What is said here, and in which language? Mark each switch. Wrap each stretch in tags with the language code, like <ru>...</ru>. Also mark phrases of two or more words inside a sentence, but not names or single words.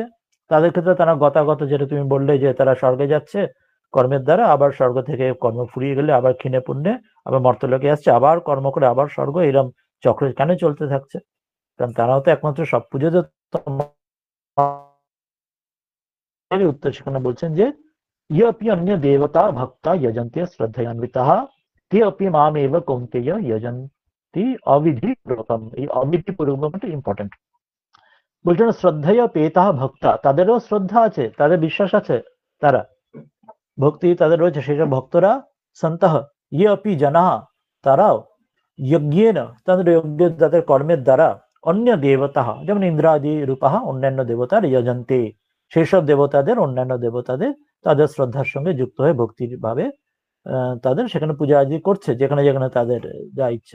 <bn>তাদের ক্ষেত্রে তারা গতাগত, যেটা তুমি বললে যে তারা স্বর্গে যাচ্ছে কর্মের দ্বারা, আবার স্বর্গ থেকে কর্ম ফুরিয়ে গেলে আবার</bn> <sa>ক্ষীণে পুণ্যে</sa> <bn>আবার মর্তলোকে আসছে, আবার কর্ম করে আবার স্বর্গ, এরম চক্র কেন চলতে থাকছে? কারণ তারাও তো একমাত্র সব পুজো তো উত্তর সেখানে বলছেন যে</bn> <sa>ये अपि अन्य देवता भक्ता यजन्ते श्रद्धयान्विताः ते अपि मामेव कौन्तेय यजन्ति अविधि पूर्वकम।</sa> <bn>এই অবিধি পূর্বকটা ইম্পর্টেন্ট। বলছেন</bn> <sa>শ্রদ্ধেয় পেতাহ ভক্তা,</sa> <bn>তাদেরও শ্রদ্ধা আছে, তাদের বিশ্বাস আছে, তারা ভক্তি তাদের রয়েছে, সেসব ভক্তরা</bn> <sa>সন্তঃ ইয়ে অপি জানাহা,</sa> <bn>তারাও যজ্ঞেন, তাদের যজ্ঞ, তাদের কর্মের দ্বারা অন্য দেবতা, যেমন ইন্দ্রাদি রূপাহ, অন্যান্য দেবতার যজন্তে, সেই সব দেবতাদের, অন্যান্য দেবতাদের তাদের শ্রদ্ধার সঙ্গে যুক্ত হয়ে ভক্তির ভাবে তাদের সেখানে পূজা আদি করছে, যেখানে যেখানে তাদের যা ইচ্ছা।</bn>